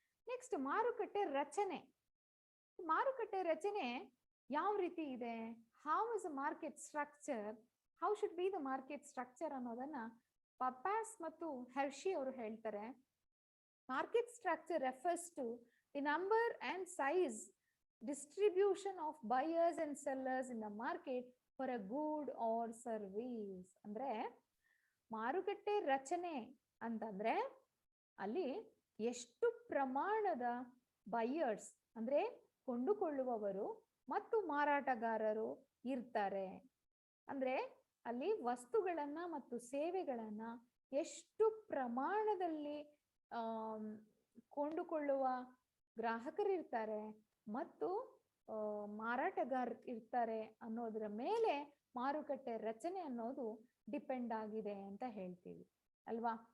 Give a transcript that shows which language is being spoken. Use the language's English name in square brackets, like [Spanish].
[Kannada] Next ಮಾರುಕಟ್ಟೆ ರಚನೆ. ಮಾರುಕಟ್ಟೆ ರಚನೆ ಯಾವ ರೀತಿ ಇದೆ, [English] how is a market structure, [Kannada] how should be the market structure ಅನ್ನೋದನ್ನ ಪಪಾಸ್ ಮತ್ತು ಹೆರ್ಷಿ ಅವರು ಹೇಳ್ತಾರೆ. [English] Market structure refers to the number and size distribution of buyers and sellers in the market for a good or service. [Kannada] ಅಂದ್ರೆ ಮಾರುಕಟ್ಟೆ ರಚನೆ ಅಂತಂದ್ರೆ ಅಲ್ಲಿ ಎಷ್ಟು ಪ್ರಮಾಣದ ಬೈಯರ್ಸ್ ಅಂದ್ರೆ ಕೊಂಡುಕೊಳ್ಳುವವರು ಮತ್ತು ಮಾರಾಟಗಾರರು ಇರ್ತಾರೆ. ಅಂದ್ರೆ ಅಲ್ಲಿ ವಸ್ತುಗಳನ್ನ ಮತ್ತು ಸೇವೆಗಳನ್ನ ಎಷ್ಟು ಪ್ರಮಾಣದಲ್ಲಿ ಕೊಂಡುಕೊಳ್ಳುವ ಗ್ರಾಹಕರಿರ್ತಾರೆ ಮತ್ತು ಮಾರಾಟಗಾರರು ಇರ್ತಾರೆ ಅನ್ನೋದರ ಮೇಲೆ ಮಾರುಕಟ್ಟೆ ರಚನೆ ಅನ್ನೋದು ಡಿಪೆಂಡ್ ಆಗಿದೆ ಅಂತ ಹೇಳ್ತೀವಿ ಅಲ್ವಾ.